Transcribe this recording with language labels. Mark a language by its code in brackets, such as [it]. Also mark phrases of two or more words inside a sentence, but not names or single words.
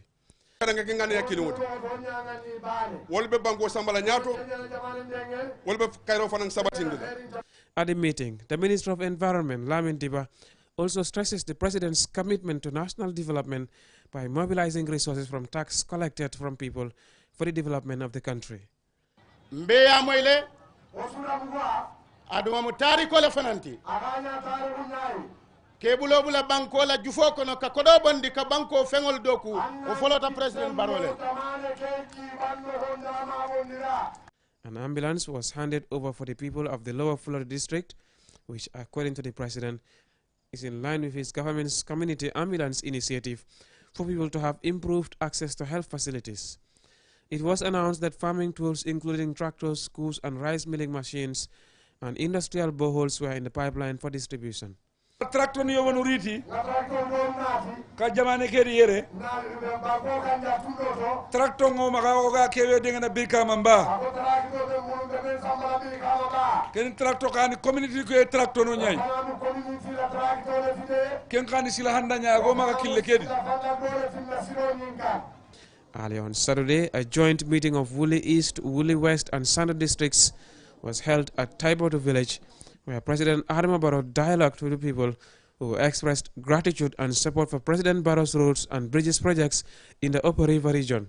[en] At the meeting, the Minister of Environment, Bantabah, also stresses the President's commitment to national development by mobilizing resources from tax collected from people for the development of the country. [man] Adama mutari kola fananti kebulo bula banko la jufo kono ka kodo bandi ka banko fengol doku o folota President Barrow. [en] An ambulance was handed over for the people of the Lower Fuladu district, which according to the President is in line with his government's community ambulance initiative for people to have improved access to health facilities. It was announced that farming tools including tractors, screws and rice milling machines and industrial boreholes were in the pipeline for distribution. [man] Tractor ni yogo nuriti ka jamane kedi yere tractor ngo maka oga kewe dengana birka mamba ken tractor kani community ko tractor no nyai ken kani sila handa nya go maka kille kedi. [en] Early on Saturday, a joint meeting of Woolly East, Woolly West and Sanda districts was held at Taiboto village, where President Adama Barrow dialogued with the people who expressed gratitude and support for President Barrow's roads and bridges projects in the Upper River region.